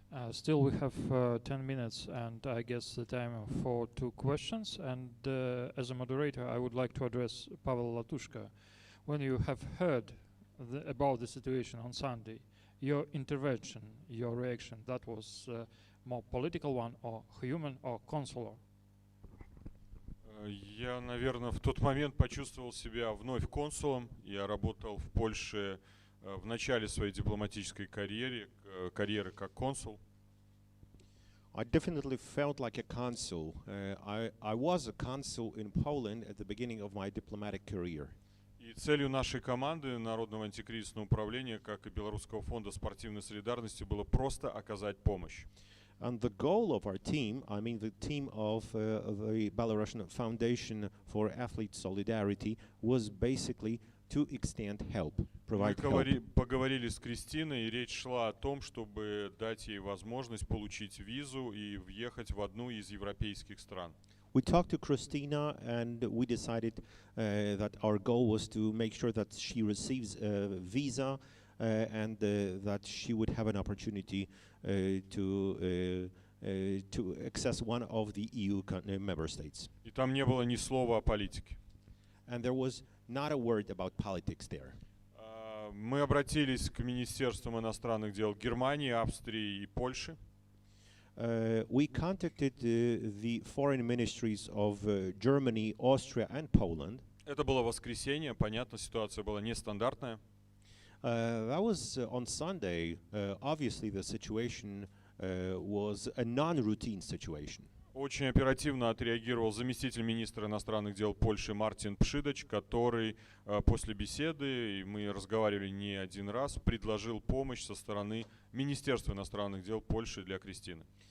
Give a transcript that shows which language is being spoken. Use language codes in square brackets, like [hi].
[en] Still, we have 10 minutes, and I guess the time for 2 questions. And as a moderator, I would like to address Pavel Latushko. When you have heard about the situation on Sunday, your intervention, your reaction, that was more political one, or human, or consular? [ru] Я, наверное, в тот момент почувствовал себя вновь консулом. Я работал в Польше в начале своей дипломатической карьеры как консул. [en] I definitely felt like a consul. I was a consul in Poland at the beginning of my diplomatic career. [ru] И целью нашей команды Народного антикризисного управления, как и Белорусского фонда спортивной солидарности, было просто оказать помощь. [en] And the goal of our team, I mean the team of the Belarusian Foundation for Athlete Solidarity, was basically to extend help, provide help. [ru] Мы поговорили с Кристиной, и речь шла о том, чтобы дать ей возможность получить визу и въехать в одну из европейских стран. [en] We talked to Christina, and we decided that our goal was to make sure that she receives a visa and that she would have an opportunity to access one of the EU member states. [ru] И там не было ни слова о политике. [en] And there was not a word about politics there. [ru] Мы обратились к Министерствам иностранных дел Германии, Австрии и Польши. [en] We contacted the foreign ministries of Germany, Austria, and Poland. [ru] Это было воскресенье, понятно, ситуация была нестандартная. [en] That was on Sunday. Obviously, the situation was a non-routine situation. [ru] Очень оперативно отреагировал заместитель министра иностранных дел Польши Мартин Пшидач, который после беседы, и мы разговаривали не один раз, предложил помощь со стороны Министерства иностранных дел Польши для Кристины.